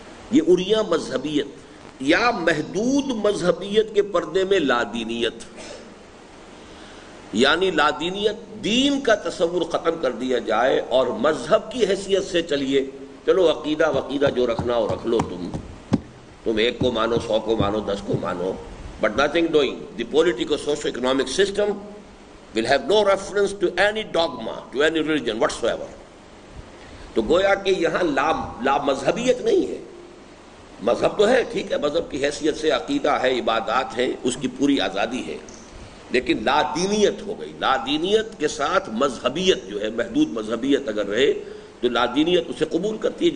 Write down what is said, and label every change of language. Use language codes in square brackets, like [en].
[ur] یہ عریاں مذہبیت. یا محدود مذہبیت کے پردے میں لادینیت، یعنی لادینیت، دین کا تصور ختم کر دیا جائے اور مذہب کی حیثیت سے چلیے. چلو عقیدہ وقیدہ جو رکھنا ہو رکھ لو، تم ایک کو مانو، 100 کو مانو، 10 کو مانو، [en] but nothing doing. The political socio-economic system will have no reference to any dogma, to any religion whatsoever. [ur] تو گویا کہ یہاں لا مذہبیت نہیں ہے. مذہب تو ہے، ٹھیک ہے، مذہب کی حیثیت سے عقیدہ ہے، عبادات ہے، اس کی پوری آزادی ہے، لیکن لا دینیت ہو گئی. لا دینیت کے ساتھ مذہبیت جو ہے، محدود مذہبیت اگر رہے تو لا دینیت اسے قبول کرتی ہے.